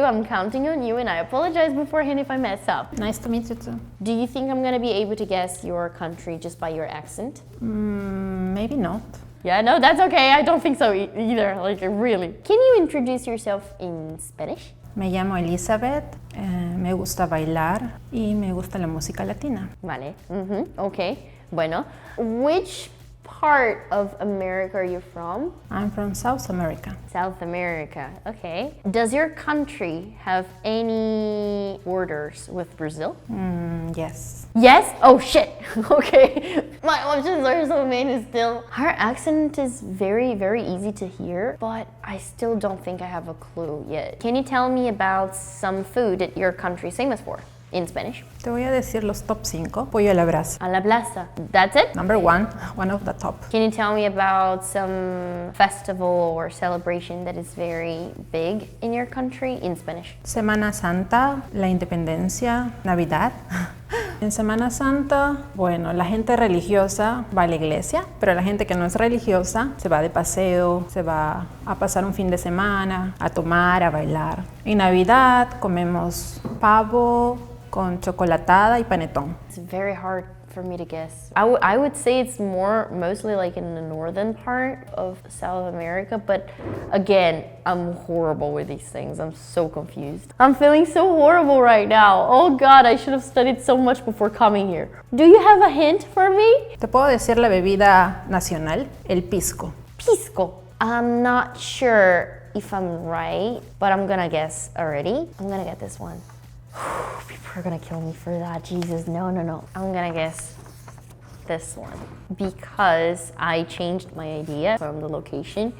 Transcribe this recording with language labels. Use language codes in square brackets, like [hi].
[en] I'm counting on you and I apologize beforehand if I mess up. Nice to meet you too. Do you think I'm gonna be able to guess your country just by your accent? Maybe not. Yeah, no, that's okay. I don't think so either. Like, really. Can you introduce yourself in Spanish? [es] Me llamo Elizabeth, me gusta bailar y me gusta la música latina. Vale. Okay. Bueno. [en] Which part of America are you from? I'm from South America. South America. Okay. Does your country have any borders with Brazil? Yes. Yes? Oh shit. Okay. My options are so many still. Her accent is very, very easy to hear, but I still don't think I have a clue yet. Can you tell me about some food that your country is famous for in Spanish? [es] Te voy a decir los top 5. Pollo a la brasa. A la plaza. [en] That's it? Number 1, one of the top. Can you tell me about some festival or celebration that is very big in your country in Spanish? [es] Semana Santa, la Independencia, Navidad. En Semana Santa, bueno, la gente religiosa va a la iglesia, pero la gente que no es religiosa se va de paseo, se va a pasar un fin de semana, a tomar, a bailar. En Navidad comemos pavo con chocolatada y panetón. [en] It's very hard for me to guess. I would say it's mostly like in the northern part of South America, but again, I'm horrible with these things. I'm so confused. I'm feeling so horrible right now. Oh God, I should have studied so much before coming here. Do you have a hint for me? [es] Te puedo decir la bebida nacional, el pisco. Pisco. [en] I'm not sure if I'm right, but I'm gonna guess already. I'm gonna get this one. People are gonna kill me for that. Jesus, no. I'm gonna guess this one because I changed my idea from the location.